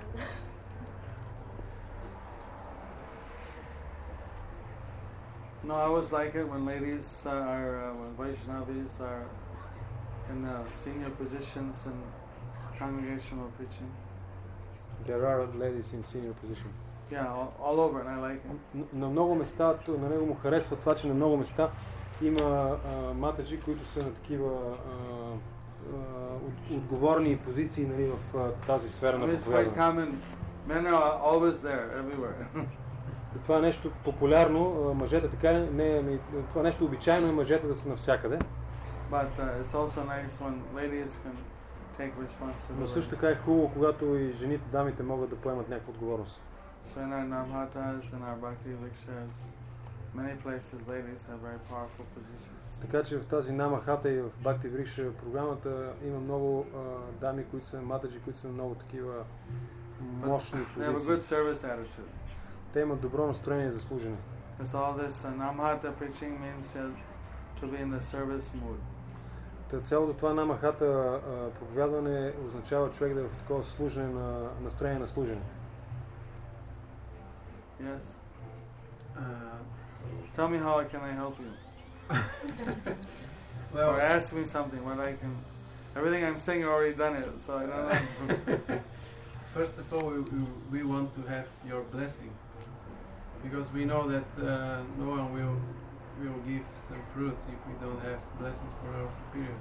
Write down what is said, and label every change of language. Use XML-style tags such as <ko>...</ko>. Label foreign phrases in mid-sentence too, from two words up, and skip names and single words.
<en>No, I always like it when ladies when Vaishnavis are in senior positions in congregational preaching. There are ladies in senior position. Yeah, all over, and I like it.</en> <bg>На много места, на него му харесва това, че на много места има матаджи, които са на такива отговорни позиции, нали, в тази сфера на проповядване.</bg> <en>Men are always there, everywhere.</en> <bg>Това е нещо популярно, мъжете така не, това е нещо обичайно и мъжете да са навсякъде.</bg> <en>But it's also nice when ladies can take responsibility.</en> <bg>Но също така е хубаво, когато и жените, дамите могат да поемат някаква отговорност.</bg> <en>So in our Namhatas and our Bhakti Vrikshas, many places ladies have very powerful positions.</en> <bg>Така че в тази Нама хата и в Бхакти Врикша програмата има много дами, които са матаджи, които са много такива мощни позиции.</bg> <en>They have a good service attitude.</en> <bg>Те имат добро настроение за служене.</bg> <en>Because all this Namhata preaching means to be in the service mood.</en> <bg>Цялото това Нама хата проповядване означава човек да е в такова служене на настроение на служене.</bg> <en>Yes. Tell me how can I help you? Well, or ask me something what I can. Everything I'm saying, you already done it, so I don't know. First of all, we want to have your blessing, because we know that no one will give some fruits if we don't have blessings for our superiors.</en>